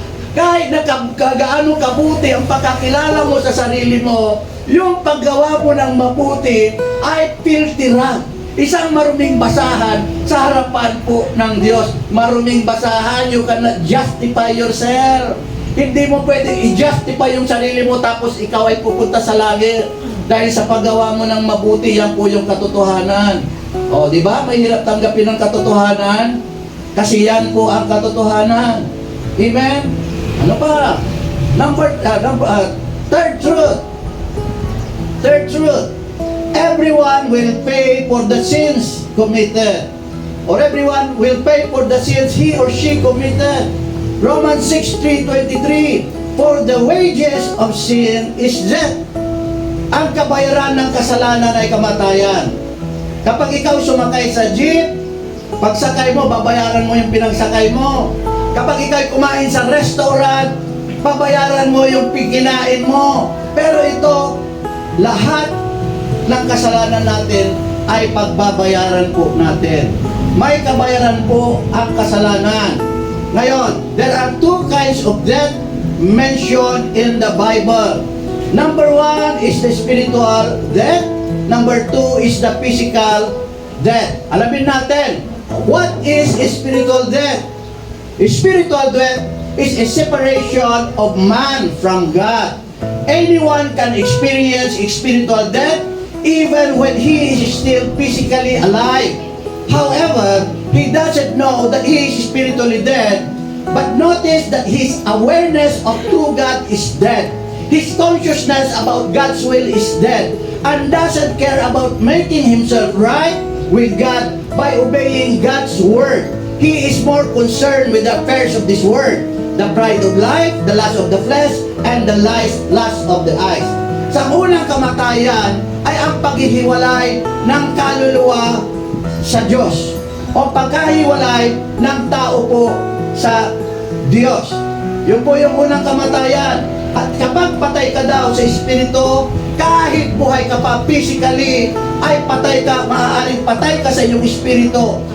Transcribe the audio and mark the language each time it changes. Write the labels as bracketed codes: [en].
[tl] Kahit na gaano kabuti ang pagkakilala mo sa sarili mo, yung paggawa mo ng mabuti ay [en] filthy rag. [tl] Isang maruming basahan sa harapan po ng Diyos. Maruming basahan, [en] you cannot justify yourself. [tl] Hindi mo pwedeng i-justify yung sarili mo tapos ikaw ay pupunta sa langit. Dahil sa paggawa mo ng mabuti, yan po yung katotohanan. O, di ba? Mahirap tanggapin ang katotohanan kasi yan po ang katotohanan. Amen? Ano pa? [en] Third truth. Third truth. Everyone will pay for the sins committed. Or everyone will pay for the sins he or she committed. Romans 6:3-23, for the wages of sin is death. [tl] Ang kabayaran ng kasalanan ay kamatayan. Kapag ikaw sumakay sa jeep, pagsakay mo, babayaran mo yung pinagsakay mo. Kapag ikaw kumain sa restaurant, babayaran mo yung kinain mo. Pero ito, lahat ng kasalanan natin ay pagbabayaran po natin. May kabayaran po ang kasalanan. Ngayon, [en] there are two kinds of death mentioned in the Bible. Number one is the spiritual death. Number two is the physical death. Alamin natin, what is spiritual death? Spiritual death is a separation of man from God. Anyone can experience spiritual death even when he is still physically alive. However, he doesn't know that he is spiritually dead, but notice that his awareness of true God is dead. His consciousness about God's will is dead, and doesn't care about making himself right with God by obeying God's word. He is more concerned with the affairs of this world, the pride of life, the lust of the flesh, and the lust of the eyes. [tl] Sa unang kamatayan ay ang paghihiwalay ng kaluluwa sa Diyos o pagkahiwalay ng tao po sa Diyos. Yun po yung unang kamatayan. At kapag patay ka daw sa espiritu, kahit buhay ka pa physically, ay patay ka, maaaring patay ka sa iyong espiritu.